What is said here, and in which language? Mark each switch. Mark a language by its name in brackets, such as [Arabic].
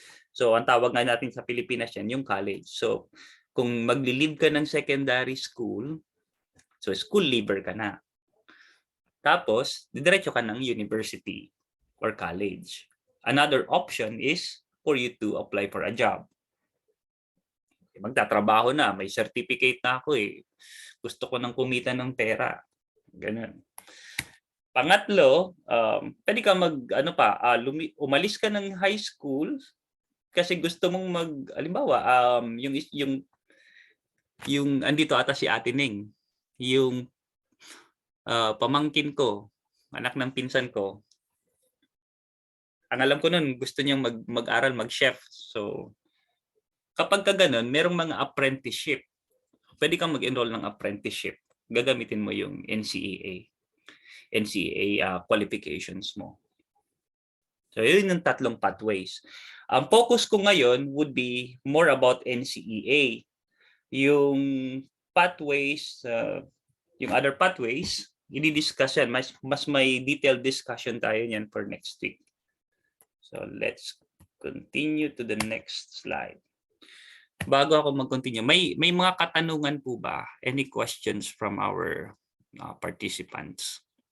[Filipino] So, ang tawag nga natin sa Pilipinas yan, yung college. So, kung magli-leave ka ng secondary school, so school leaver ka na. Tapos, didiretso ka ng university or college. [English] Another option is for you to apply for a job. [Filipino] Magtatrabaho na, may certificate na ako eh. Gusto ko nang kumita ng pera. Ganun. Pangatlo, pwede ka umalis ka ng high school kasi gusto mong halimbawa, yung andito ata si Ate Ning, yung pamangkin ko, anak ng pinsan ko. Ang alam ko nun, gusto niyang mag-aral, mag-chef. So, kapag ka ganun, merong mga apprenticeship. Pwede kang mag-enroll ng apprenticeship. Gagamitin mo yung NCEA qualifications mo. So, yun yung tatlong pathways. Ang focus ko ngayon [English] would be more about NCEA. [Filipino] Yung pathways, yung other pathways, i-discuss yan. Mas may detailed discussion tayo yan for next week. [English] So, let's continue to the next slide. [Filipino] Bago ako mag-continue, may mga katanungan po ba? [English] Any questions from our participants?